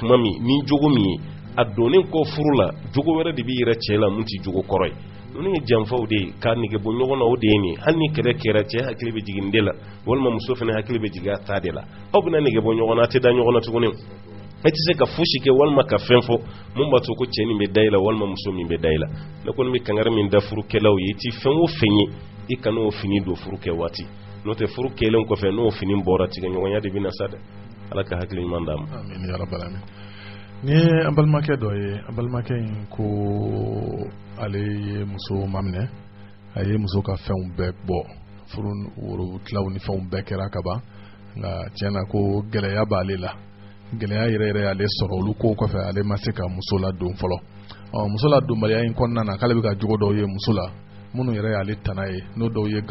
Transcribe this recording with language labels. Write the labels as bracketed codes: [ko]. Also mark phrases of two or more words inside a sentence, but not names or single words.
[bm] kuma min ni jogo min ye a donnen kɔ furu la jogo wɛrɛ de bɛ yɛrɛ cɛ la mun tɛ jogo kɔrɔ ye ninnu ye janfaw de ye k'a nege bɔ ɲɔgɔn na o de ye nin hali ni kɛlɛ kɛra cɛ hakili bɛ jigin de la walima muso fana hakili bɛ jigin a ta de la aw bɛna nege bɔ ɲɔgɔn na a tɛ da ɲɔgɔn na tuguni e tɛ se ka fosi kɛ walima ka fɛn fɔ mun b'a to ko cɛ nin bɛ da i la walima muso min bɛ da i la ne kɔni bɛ kangari min da furukɛlaw ye i ti fɛn o fɛn ye i kan'o fini don furu kɛ waati n'o tɛ furu kɛlen kɔfɛ n'o fini bɔra tigɛɲɔgɔnya de bɛ na sa dɛ ala ka hakili ɲuman d'a ma. [ar] آمين يا رب العالمين. [bm] Ni an balimakɛ dɔ ye an balimakɛ in ko ale ye muso maminɛ a ye muso ka fɛnw bɛɛ bɔ furu woro tilaw ni fɛnw bɛɛ kɛra ka ban nka tiɲɛna ko gɛlɛya b'ale la gɛlɛya yɛrɛ yɛrɛ ale sɔrɔ olu ko kɔfɛ ale ma se ka muso ladon fɔlɔ muso ladonbaliya in kɔnɔna na k'ale bɛ ka jogo dɔw ye muso la minnu yɛrɛ y'ale tana ye n'o dɔw ye